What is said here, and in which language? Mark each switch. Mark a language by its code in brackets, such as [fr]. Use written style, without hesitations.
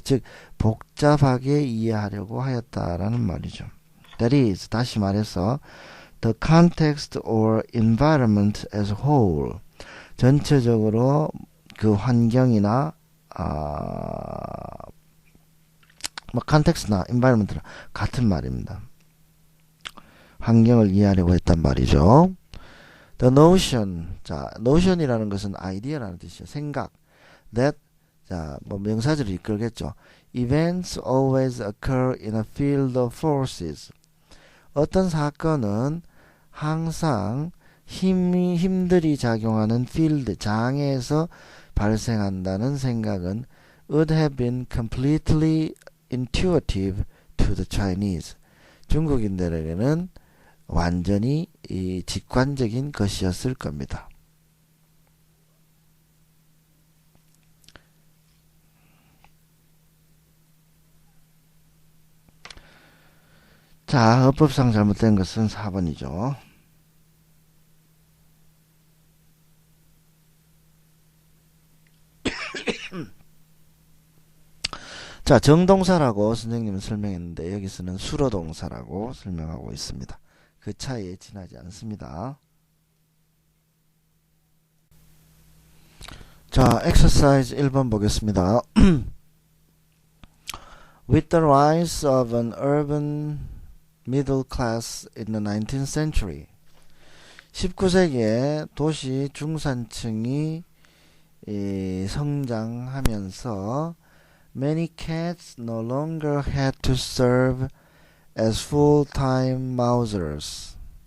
[ko] 즉 복잡하게 이해하려고 하였다라는 말이죠. [en] That is, [ko] 다시 말해서 [en] the context or environment as a whole. [ko] 전체적으로 그 환경이나 context나 environment나 같은 말입니다. 환경을 이해하려고 했단 말이죠. [en] The notion. [ko] 자, notion이라는 것은 idea라는 뜻이에요. 생각. That 자, 뭐 명사절을 이끌겠죠. [en] Events always occur in a field of forces. [ko] 어떤 사건은 항상 힘들이 작용하는 필드, 장에서 발생한다는 생각은 [en] would have been completely intuitive to the Chinese. [ko] 중국인들에게는 완전히 직관적인 것이었을 겁니다. 자, 어법상 잘못된 것은 4번이죠. 자, 정동사라고 선생님은 설명했는데 여기서는 수로동사라고 설명하고 있습니다. 그 차이에 지나지 않습니다. 자, exercise 1번 보겠습니다. [en] With the rise of an urban middle class in the 19th century. [ko] 19세기에 도시 중산층이 성장하면서 [en] many cats no longer had to serve as full-time mousers.